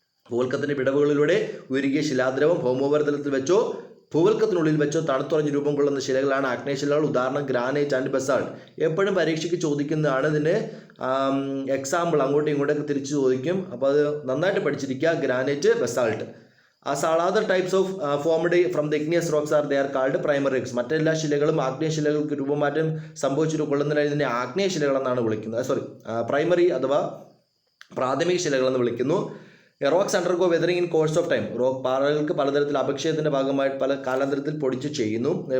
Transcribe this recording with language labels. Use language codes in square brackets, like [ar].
[ml] ഭൂവൽക്കത്തിന്റെ വിടവുകളിലൂടെ ഉരുകിയ ശിലാദ്രവം ഭൗമോപരിതലത്തിൽ വെച്ചോ ഭൂവൽക്കത്തിനുള്ളിൽ വെച്ചോ തണുത്തുറഞ്ഞ് രൂപം കൊള്ളുന്ന ശിലകളാണ് ആഗ്നേയശിലകൾ. ഉദാഹരണം ഗ്രാനൈറ്റ് ആൻഡ് ബസാൾട്ട്. എപ്പോഴും പരീക്ഷയ്ക്ക് ചോദിക്കുന്നതാണ്. ഇതിന് എക്സാമ്പിൾ അങ്ങോട്ടും ഇങ്ങോട്ടൊക്കെ തിരിച്ച് ചോദിക്കും. അപ്പോൾ അത് നന്നായിട്ട് പഠിച്ചിരിക്കുക. [en] Granite, basalt. As all other types of formed from the igneous rocks are, they are called primary rocks. [ml] മറ്റെല്ലാ ശിലകളും ആഗ്നേയ ശിലകൾക്ക് രൂപമാറ്റം സംഭവിച്ചു കൊള്ളുന്നതിനാൽ ഇതിനെ ആഗ്നേയ ശിലകളെന്നാണ് വിളിക്കുന്നത്. പ്രൈമറി അഥവാ പ്രാഥമിക ശിലകളെന്ന് വിളിക്കുന്നു. [en] Rocks undergo weathering in course of time. [ml] Rock പാറകൾക്ക് പലതരത്തിൽ അപക്ഷയത്തിൻ്റെ ഭാഗമായിട്ട് പല കാലാന്തരത്തിൽ പൊടിയുന്നു.